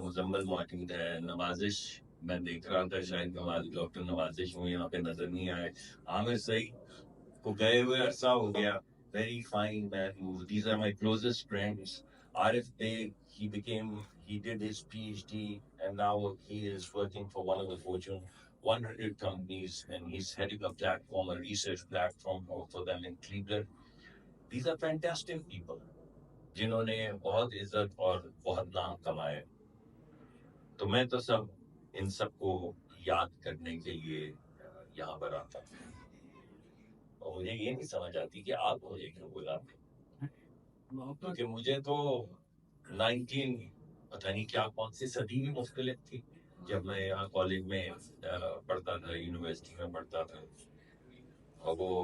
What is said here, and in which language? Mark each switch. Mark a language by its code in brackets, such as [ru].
[hi] मुजम्मल मौजूद है। नवाजिश, मैं देख रहा था, शायद डॉक्टर नवाजिश वो यहाँ पे नजर नहीं आए। आमिर सईद को गए हुए अरसा हो गया, [en] very fine man. These are my closest friends. Arif Beg, he did his PhD and now he is working for one of the Fortune 100 companies and he's heading a platform, a research platform for them in Cleveland. These are fantastic people [hi] जिन्होंने बहुत इज्जत और बहुत नाम कमाए तो मैं तो सब इन सबको याद करने के लिए यहाँ पर आता हूँ और मुझे ये नहीं समझ आती कि आप मुझे क्यों बुलाते क्योंकि मुझे तो 19 पता नहीं क्या कौन सी सदी में मुख्तलिफ थी जब मैं यहाँ कॉलेज में पढ़ता था यूनिवर्सिटी में पढ़ता था और